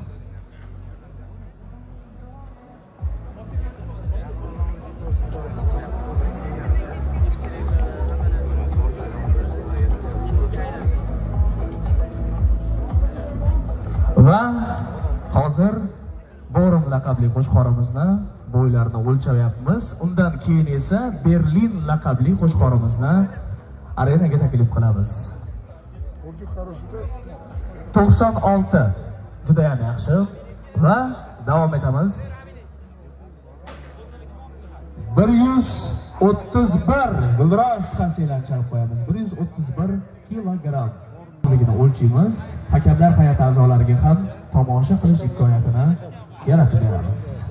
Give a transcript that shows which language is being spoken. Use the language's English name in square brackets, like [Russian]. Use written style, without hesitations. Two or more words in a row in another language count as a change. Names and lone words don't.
[Uzbek] Va hozir Born laqabli qo'chqorimizni bo'ylarini o'lchayapmiz. Undan keyin esa Berlin laqabli qo'chqorimizni arenaga taklif qilamiz. [Russian] Курдук хороший, да? [Uzbek] 96 juda ham yaxshi va davom etamiz. 131 gulroz qarsiylarni chalib qo'yamiz. 131 kilogramm. Ligini o'lchaymiz. Hakamlar hay'ati a'zolariga ham tomosha qilish imkoniyatini yaratib beramiz.